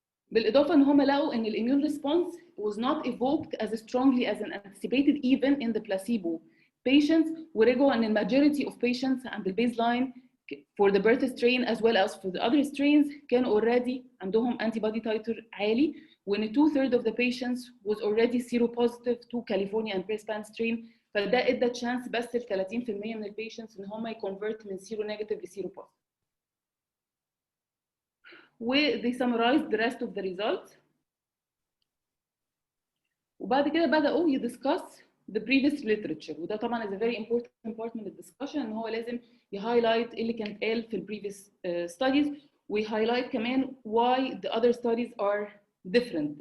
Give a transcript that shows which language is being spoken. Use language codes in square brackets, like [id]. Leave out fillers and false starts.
[ar] بالإضافة إن لقوا إن [en] immune response was not evoked as strongly as anticipated even in the placebo patients, ورجعوا إن majority of patients and the baseline for the Perth strain as well as for the other strains [ar] كان already عندهم [en] antibody titer عالي, when 2/3 of the patients was already seropositive to California and Brisbane strain. [ar] فده ادى [en] chance [ar] بس ل 30% من البيشنتس ان ي [en] convert [ar] من [en] seronegative [ar] ل [en] seropositive. they summarized the rest of the results. [ar] وبعد كده بدأوا يد [en] iscuss the previous literature. [ar] وده طبعا [en] is a very important part [ar] من الد [en] iscussion [ar] ان هو لازم يهايلايت اللي كان اتقال في [en] previous studies ويهايلايت كمان why the other studies are different.